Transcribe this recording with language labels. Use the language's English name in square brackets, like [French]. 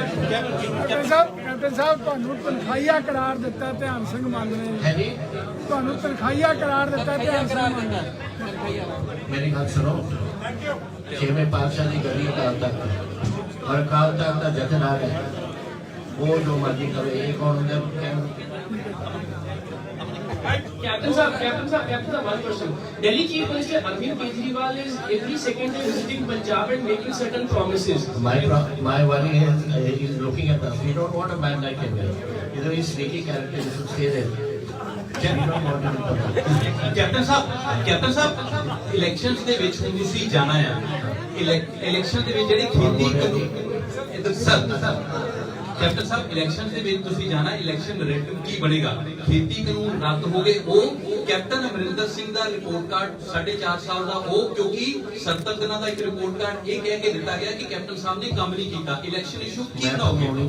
[Punjabi] Captain ਸਾਹਿਬ ਤੁਹਾਨੂੰ ਤਨਖਾਹੀਆ ਕਰਾਰ ਦਿੱਤਾ ਧਿਆਨ ਸਿੰਘ ਮੰਨ ਨੇ [Hindi] है जी। [Punjabi] ਤੁਹਾਨੂੰ ਤਨਖਾਹੀਆ ਕਰਾਰ ਦਿੱਤਾ ਧਿਆਨ ਸਿੰਘ ਮੰਨ ਨੇ [Hindi] मेरी बात सुनो 6वें पातशाह की गली अकाल तख्त और अकाल तख्त का जथेदार है वो जो मर्जी करे ये कौन होंगे [English] Captain sir, one question. Delhi Chief Minister Arvind Kejriwal is every second day visiting Punjab and making certain promises. My worry is looking at us. We don't want a man like him. He's a very sneaky character. He should stay there. We don't want him. [Hindi] Captain साहब [Punjabi] elections ਦੇ ਵਿੱਚ ਹੁਣ ਤੁਸੀਂ ਜਾਣਾ ਆ election ਦੇ ਵਿੱਚ ਜਿਹੜੀ ਖੇਤੀ ਕਾਨੂੰਨ ਸਰ ਕੈਪਟਨ ਸਾਹਿਬ ਇਲੈਕਸ਼ਨ ਦੇ ਵਿੱਚ ਤੁਸੀਂ ਜਾਣਾ ਇਲੈਕਸ਼ਨ ਨੈਰੇਟਿਵ ਕੀ ਬਣੇਗਾ ਖੇਤੀ ਕਾਨੂੰਨ ਰੱਦ ਹੋ ਗਏ ਉਹ ਕੈਪਟਨ ਅਮਰਿੰਦਰ ਸਿੰਘ ਦਾ ਰਿਪੋਰਟ ਕਾਰਡ 4.5 ਸਾਲ ਦਾ ਉਹ ਕਿਉਂਕਿ 70 ਦਿਨਾਂ ਦਾ ਇੱਕ ਰਿਪੋਰਟ ਕਾਰਡ ਇਹ ਕਹਿ ਕੇ ਦਿੱਤਾ ਗਿਆ ਕਿ ਕੈਪਟਨ ਸਾਹਿਬ ਨੇ ਕੰਮ ਨਹੀਂ ਕੀਤਾ ਇਲੈਕਸ਼ਨ ਇਸ਼ੂ ਕੀ ਬਣਾਓਗੇ